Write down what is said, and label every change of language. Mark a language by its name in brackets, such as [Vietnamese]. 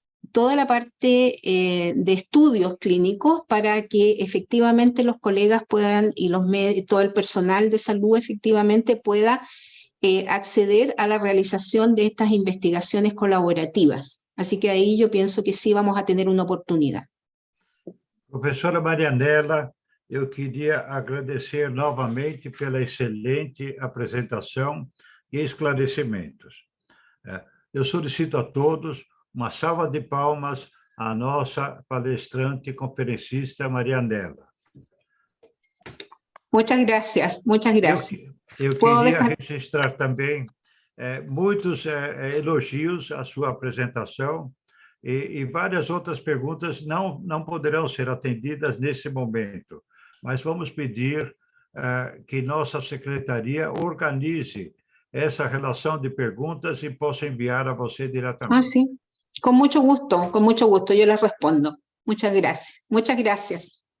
[Spanish] toda la parte de estudios clínicos para que efectivamente los colegas puedan y todo el personal de salud efectivamente pueda acceder a la realización de estas investigaciones colaborativas. Así que ahí yo pienso que sí vamos a tener una oportunidad. [Portuguese] Professora Marianela, eu queria agradecer novamente pela excelente apresentação e esclarecimentos. Eu solicito a todos uma salva de palmas à nossa palestrante e conferencista Marianela. [Spanish] Muchas gracias, muchas gracias. [Portuguese] Eu queria registrar também muitos elogios à sua apresentação e várias outras perguntas não poderão ser atendidas nesse momento, mas vamos pedir que nossa secretaria organize essa relação de perguntas e possa enviar a você diretamente. [Spanish] Sí, con mucho gusto, yo les respondo. Muchas gracias, muchas gracias.